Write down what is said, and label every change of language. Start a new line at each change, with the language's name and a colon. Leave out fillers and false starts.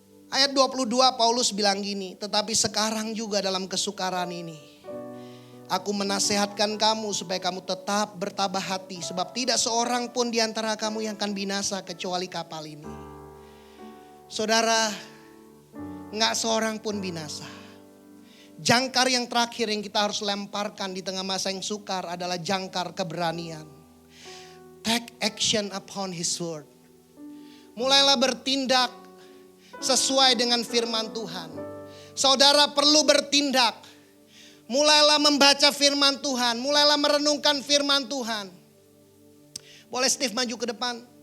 Indonesian: Ayat 22 Paulus bilang gini, tetapi sekarang juga dalam kesukaran ini aku menasehatkan kamu supaya kamu tetap bertabah hati, sebab tidak seorang pun di antara kamu yang akan binasa kecuali kapal ini. Saudara, gak seorang pun binasa. Jangkar yang terakhir yang kita harus lemparkan di tengah masa yang sukar adalah jangkar keberanian.
English: Take action upon his word.
Indonesian: Mulailah bertindak sesuai dengan firman Tuhan. Saudara perlu bertindak. Mulailah membaca firman Tuhan. Mulailah merenungkan firman Tuhan. Boleh Steve maju ke depan.